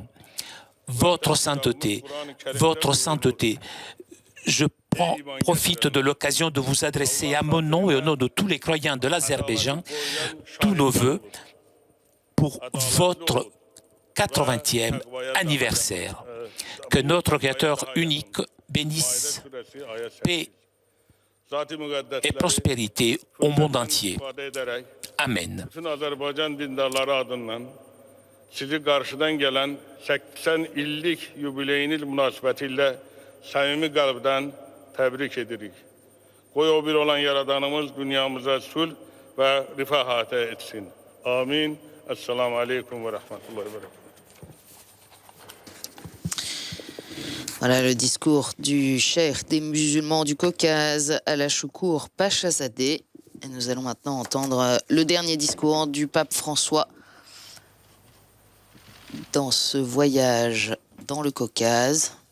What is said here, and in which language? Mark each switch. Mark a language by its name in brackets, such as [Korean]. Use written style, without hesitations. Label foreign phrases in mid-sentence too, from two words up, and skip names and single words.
[French] Votre sainteté, je profite de l'occasion de vous adresser à mon nom et au nom de tous les croyants de l'Azerbaïdjan tous nos vœux pour votre 80e anniversaire. Que notre Créateur unique bénisse paix et prospérité au monde entier. Amen. [Azerbaijani] Sizi qarşıdan gələn 80 illik yubileyiniz münasibətilə səmimi qəlbdən təbrik edirik. Qoy o bir olan Yaradanımız dünyamıza sülh və rifah atə etsin. Amin. [Arabic] السلام عليكم ورحمة الله وبركاته. [French] Voilà le discours du cheikh des musulmans du Caucase, Ala Choukour Pachazadeh. Et nous allons maintenant entendre le dernier discours du pape François dans ce voyage dans le Caucase.